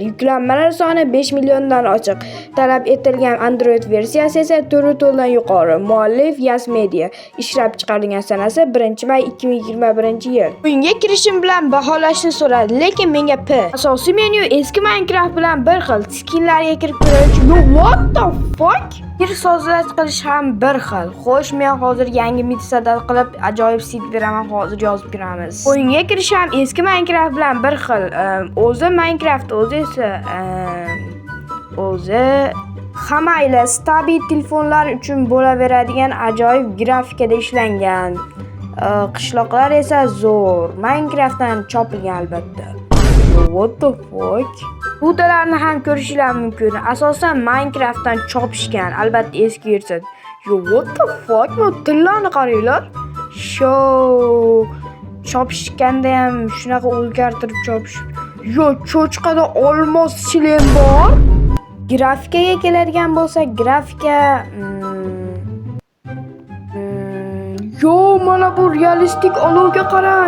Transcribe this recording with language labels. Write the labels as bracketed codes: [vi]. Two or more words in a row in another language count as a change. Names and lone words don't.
[uz] Yuklanmalar soni 5 milliondan oshiq. Talab etilgan Android versiyasi esa 4 dan yuqori. Muallif Yas Media. Ishlab chiqarilgan sanasi 1-may 2021-yil. O'yinga kirishim bilan baholashni so'radi, lekin menga asosiy menyu eski Minecraft bilan bir xil. Skinlarga kirib ko'rish. [en] Yo, what the fuck? [uz] Bir sozlash qilish ham bir xil. Xo'sh, men hozir yangi mitsadal qilib ajoyib sit beraman, hozir yozib kiramiz. O'yinga kirish ham eski Minecraft bilan bir xil. Minecraft o'zi hammayla stabil telefonlar uchun bo'laveradigan ajoyib grafikada ishlangan. Qishloqlar esa zo'r. Minecraftdan chopilgan albatta. [en] What the fuck? [uz] Rudalarni ham ko'rishingiz mumkin. Asosan Minecraftdan chopishgan, albatta eski versiya. [en] Yo, what the fuck? [uz] Bu tillarni qaranglar. Chopishganda ham shunaqa o'zgartirib chopish. Yo, cho'chqada olmos shilem bor. Grafikaga keladigan bo'lsak, grafika yo, mana bu realistik olovga qarang.